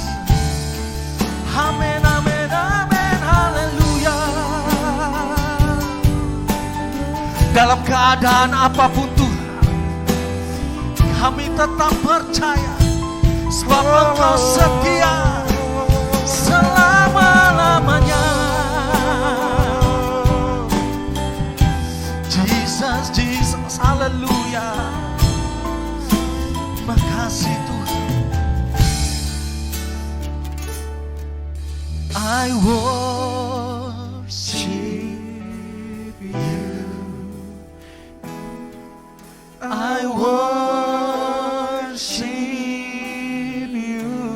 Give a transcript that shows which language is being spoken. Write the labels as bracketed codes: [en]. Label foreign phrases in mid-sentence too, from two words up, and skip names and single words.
[id] Amin, amin, amin. Haleluya. Dalam keadaan apapun Tuhan, kami tetap percaya, sebab Engkau setia selama-lamanya. Jesus, Jesus, haleluya. Makasih Tuhan. [en] I worship You. I worship You.